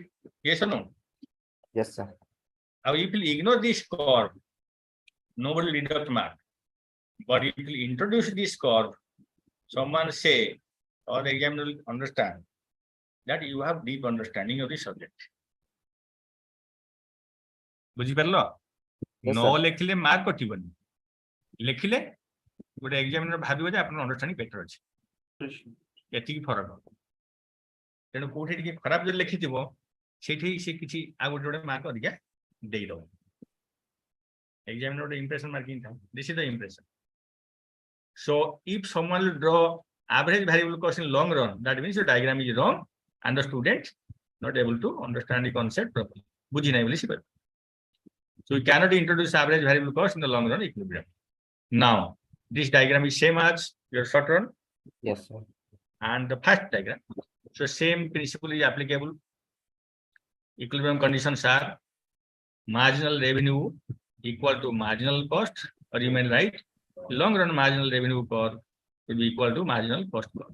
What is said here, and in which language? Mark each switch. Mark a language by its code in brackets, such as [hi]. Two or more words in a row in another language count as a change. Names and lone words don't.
[en] Yes or no? Yes, sir. Now, if you ignore this curve, nobody will deduct mark. But if you introduce this curve, someone say, or the examiner will understand that you have deep understanding of the subject. [or] ବୁଝିପାରିଲ? [en] Yes, ନ sir. [or] ଲେଖିଲେ ମାର୍କ କଟିବନି. ଲେଖିଲେ ଗୋଟେ ଏକ୍ସାମିନର ଭାବିବ ଯେ ଆପଣଙ୍କ [en] understanding better [or] ଅଛି. ଏତିକି ଫରକ. ତେଣୁ କୋଉଠି ଟିକେ ଖରାପ ଯଦି ଲେଖିଥିବ ସେଇଠି ସେ କିଛି ଆଉ ଗୋଟେ ମାର୍କ ଅଧିକା ଦେଇଦବ. ଏକ୍ସାମିନର ଗୋଟେ [en] impression marking [or] ଥାଏ. [en] This is the impression. So if someone will draw average variable cost in long run, that means the diagram is wrong and the student not able to understand the concept properly. [or] ବୁଝି ନାହିଁ ବୋଲି ସେ କହିବ. [en] So we cannot introduce average variable cost in the long run equilibrium. Now, this diagram is same as your short run Yes, sir. and the first diagram. So same principle is applicable. Equilibrium conditions are marginal revenue equal to marginal cost, or you may write long run marginal revenue curve will be equal to marginal cost curve.